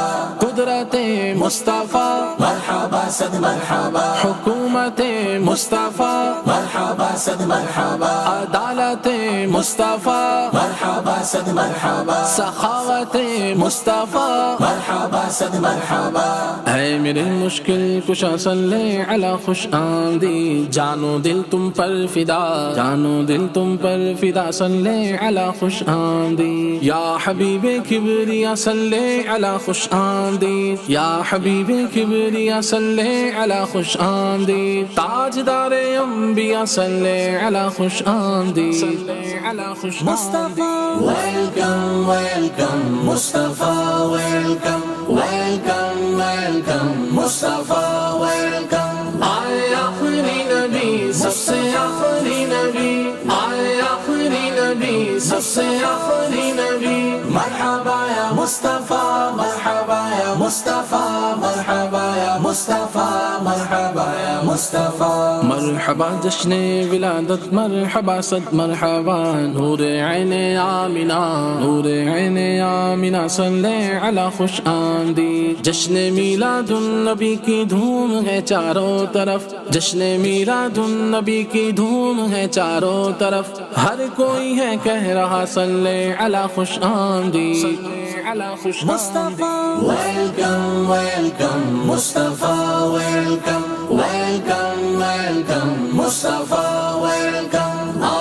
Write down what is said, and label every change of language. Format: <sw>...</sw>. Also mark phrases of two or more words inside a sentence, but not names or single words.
<ur>قدرت مصطفیٰ مرحبا صد مرحبا حکومت مصطفیٰ مرحبا صد مرحبا عدالت مصطفیٰ مرحبا صد مرحبا سخاوت مصطفیٰ مرحبا صد مرحبا اے میرے مشکل کشا</ur> <ar>صلی علی</ar> <ur>خوش آمدید جانو دل تم پر فدا جانو دل تم پر فدا</ur> <ar>صلی علی</ar> <ur>خوش آمدید یا حبیب کبریا</ur> <ar>صلی علی</ar> <ur>خوش آمدید یا حبیب کبریا</ur> <ar>صلی علی</ar> <ur>خوش آمدید تاجدار انبیاء</ur> <ar>صلی علی</ar> <ur>خوش آمدید علی خوش آمدید</ur> <en>welcome welcome Mustafa welcome welcome welcome Mustafa welcome</en> <ur>آئے آخری نبی سب سے آخری نبی آئے آخری نبی سب سے آخری نبی مرحبا یا مصطفیٰ مرحبا یا مصطفیٰ مرحبا یا مصطفیٰ مرحبا یا مصطفیٰ مرحبا جشن ولادت مرحبا صد مرحبا نور عین آمینہ نور عین آمینہ</ur> <ar>صلی علی</ar> <ur>خوش آمدید جشن میلاد النبی کی دھوم ہے چاروں طرف جشن میلاد النبی کی دھوم ہے چاروں طرف ہر کوئی ہے کہہ رہا</ur> <ar>صلی علی</ar> <ur>خوش آمدید علی خوش آمدید</ur> <en>welcome welcome Mustafa welcome welcome welcome Mustafa welcome</en>